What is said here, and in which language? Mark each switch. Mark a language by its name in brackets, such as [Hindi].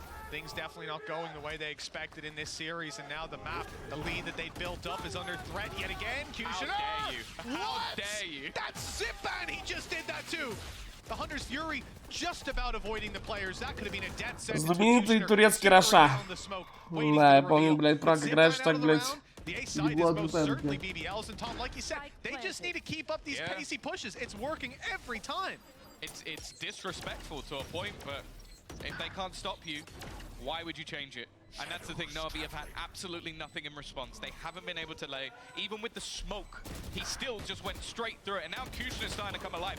[English] Things definitely not going the way they expected in this series, and now the map, the lead that they built up is under threat yet again. How dare you? How dare you? That's Zipan, he just did that too! The Hunter's Fury just about avoiding the players. That could have been a death sentence. [Russian] Знаменитый турецкий Раша. Да, я помню, блядь, Праг играешь так, блядь. [English] The A side is most certainly BBL's, and Tom, like you said, they just need to keep up these pacey pushes. It's working every time. It's disrespectful to a point, but if they can't stop you, why would you change it? And that's the thing, Na'Vi have had absolutely nothing in response. They haven't been able to lay, even with the smoke, he still just went straight through it. And now Kushin is starting to come alive.